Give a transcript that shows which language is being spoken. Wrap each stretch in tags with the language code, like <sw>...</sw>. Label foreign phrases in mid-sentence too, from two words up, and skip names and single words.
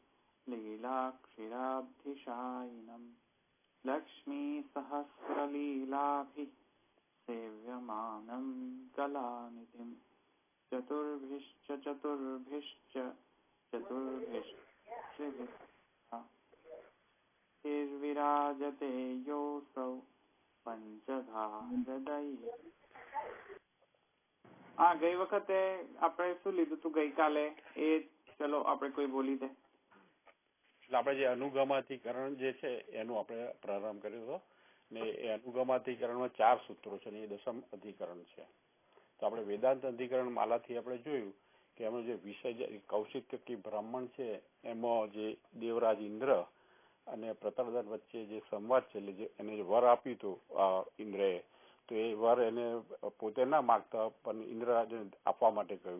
<sa>लीलाक्षिराब्धिशायिनम् लक्ष्मीसहस्रलीलाभिः सेव्यमानं कलानिधिम् चतुर्भिश्च विराजते योऽसौ पंचधा हृदये।</sa> <gu>ગઈ વખતે આપણે શું લીધું તું ગઈકાલે એ ચલો આપણે કોઈ બોલી દે. આપણે જે અનુગમાધિકરણ જે છે એનું આપણે પ્રારંભ કર્યો હતો ને એ અનુગમાધિકરણમાં 4 સૂત્રો છે ને એ દશમ અધિકરણ છે. તો આપણે વેદાંત અધિકરણ માલાથી આપણે જોયું કે એમાં જે વિષય કૌશિકી બ્રાહ્મણ છે એમાં જે દેવરાજ ઇન્દ્ર અને પ્રતરદન વચ્ચે જે સંવાદ છે એટલે એને જે વર આપ્યું હતું ઇન્દ્રએ, તો એ વર એને પોતે ના માગતા પણ ઇન્દ્રરાજાને આપવા માટે કહ્યું.</gu>